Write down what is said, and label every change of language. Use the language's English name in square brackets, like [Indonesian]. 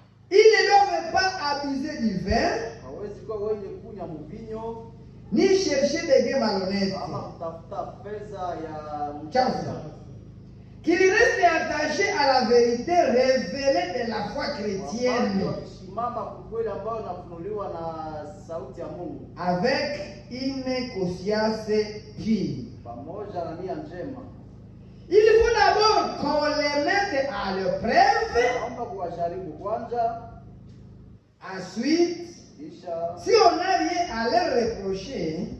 [French] Ils ne doivent pas abuser du vin, [Swahili] Hawezi kuwa wenye kunywa mvinyo [French] ni chercher des gains malhonnêtes, [Swahili] ama kutafuta pesa ya chafu, [French] qu'ils restent attachés à la vérité révélée de la foi chrétienne, [Swahili] wakisimama kwa kweli ambao unafunuliwa na sauti ya Mungu, [French] avec une conscience pure. [Swahili] pamoja na nia njema. [French] Il faut d'abord qu'on les mette à l'épreuve. [Swahili] Naomba kuwajaribu kwanza, [French] Ensuite, [Swahili] kisha [French] si on n'a rien à leur reprocher,